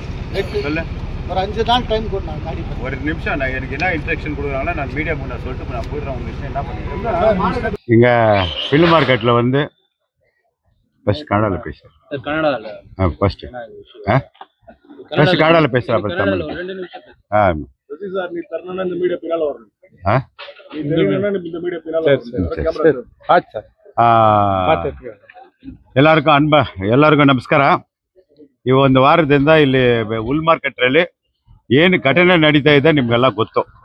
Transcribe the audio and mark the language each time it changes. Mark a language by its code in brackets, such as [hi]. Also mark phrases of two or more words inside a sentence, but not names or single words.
[ta] ஒரு 5 நாள் டைம் கொடுங்க. ஒரு நிமிஷம், நான் எனக்கு என்ன இன்ஸ்ட்ரக்ஷன் கொடுக்குறாங்களோ நான் மீடியா முன்னாடி சொல்லிட்டு நான் போயிடுறேன். உங்க விஷயம் என்ன பண்ணுறேன்? இங்கே ஃபில் மார்க்கெட்டில் வந்து ஃபர்ஸ்ட் கன்னடாவில் பேசுகிறேன். கன்னடாவில் ஃபர்ஸ்ட் கன்னடாவில் பேசுகிறேன். அப்புறம் தமிழ். [kn] ಎಲ್ಲರಿಗೂ ನಮಸ್ಕಾರ. ಈ ಒಂದು ವಾರದಿಂದ ಇಲ್ಲಿ ಹುಲ್ ಮಾರ್ಕೆಟ್ರಲ್ಲಿ ಏನು ಘಟನೆ ನಡೀತಾ ಇದೆ ನಿಮ್ಗೆಲ್ಲ ಗೊತ್ತು.